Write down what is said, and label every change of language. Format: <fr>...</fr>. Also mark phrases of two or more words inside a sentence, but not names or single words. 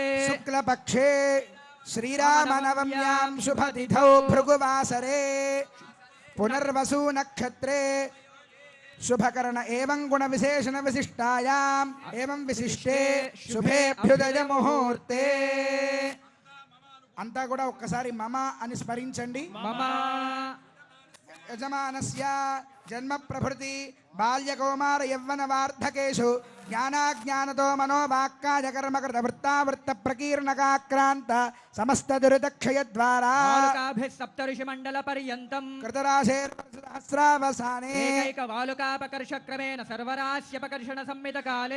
<sa>शुक्लपक्षे श्रीरामनवम्यां शुभतिथौ भृगुवासरे पुनर्वसु नक्षत्रे शुभकर्ण एवं गुण विशेषण विशिष्टायाम् एवं विशिष्टे शुभेभ्युदय मुहूर्ते</sa> <te>అంతా కూడా ఒక్కసారి మమ అని స్మరించండి.</te> <sa>మమ యజమానస్య జన్మ ప్రభృతి బాల్య కౌమార యవ్వన వార్ధకేషు ज्ञानाज्ञानतो मनोवाक्काय कर्मकृत वृत्तावृत्त प्रकीर्णकाक्रांत समस्त दुरितक्षय द्वारा वालुकाभिः सप्तऋषि मंडल पर्यन्तं कृतराशेर्सहस्रावसाने एकैक वालुकापकर्ष क्रमेण सर्वराश्यपकर्षण संमित काले</sa>